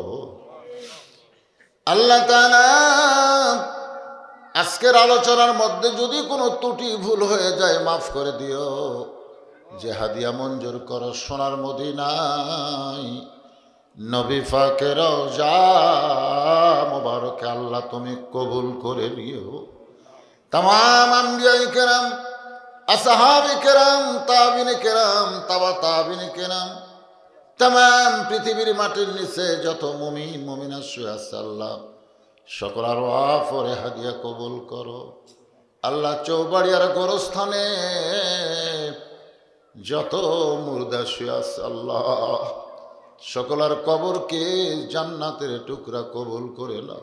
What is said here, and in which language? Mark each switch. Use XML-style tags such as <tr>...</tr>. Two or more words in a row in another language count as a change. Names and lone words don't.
<bn>আল্লাহ তাআলা আজকের আলোচনার মধ্যে যদি কোনো ত্রুটি ভুল হয়ে যায় মাফ করে দিও। যে হাদিয়া মঞ্জুর করো সোনার মদিনায় নবী পাকের রওজা মুবারকে আল্লাহ তুমি কবুল করে নিও। তামাম আম্বিয়ায়ে কেরাম, আসহাবে কেরাম, তাবেঈনে কেরাম, তাবে তাবেঈনে কেরাম, তামাম পৃথিবীর মাটির নিচে যত মুমিন মুমিনাত শুয়ে আছে আল্লাহ সকল আরওয়াহ পরে হাদিয়া কবুল করো। আল্লাহ চৌবাড়িয়ার গোরস্থানে যত মুর্দা শুয়ে আছে আল্লাহ সকলের কবরকে জান্নাতের টুকরা কবুল করে নাও।</bn>